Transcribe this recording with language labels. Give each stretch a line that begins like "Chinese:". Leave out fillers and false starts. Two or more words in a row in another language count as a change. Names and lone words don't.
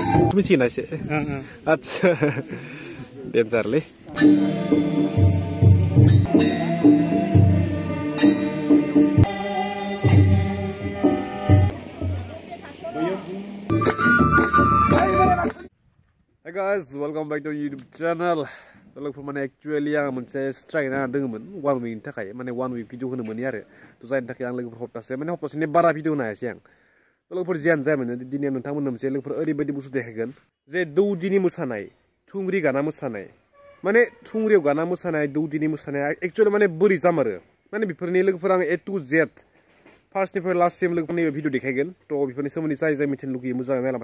Bodo: मिथिगोना एसे आदसा डेन्जारलै
English: Hey guys, welcome back to YouTube channel.
Bodo: लोगोफोर माने एक्चुअली आं मोनसे स्ट्राइक ना दङमोन 1 week नि थाखाय माने 1 week भिडिअ होनो मोनि आरो त जायनि थाखाय आं लोगोफोर हप्तासे माने हप्तासेनि बारा भिडिअ होनो हायासै आं लोगोफोर जियानो जाया माने दिनै नोंथांमोननो मोनसे लोगोफोर ओरैबायदि बुस्थु देखायगोन जे दौदिनि मोसानाय थुंग्रि गाना मोसानाय माने थुंग्रियाव गाना मोसानाय दौदिनि मोसानाया एक्चुअली माने बोरै जामारो माने बेफोरनि लोगोफोर आं
English: A to Z
Bodo: फार्स्टनिफ्राय लास्टसिम लोगोफोरनि भिडिअ देखायगोन त बेफोरनि सोमोन्दै जाय मिथिनो लुगैयो मोजाङै नायलांबाय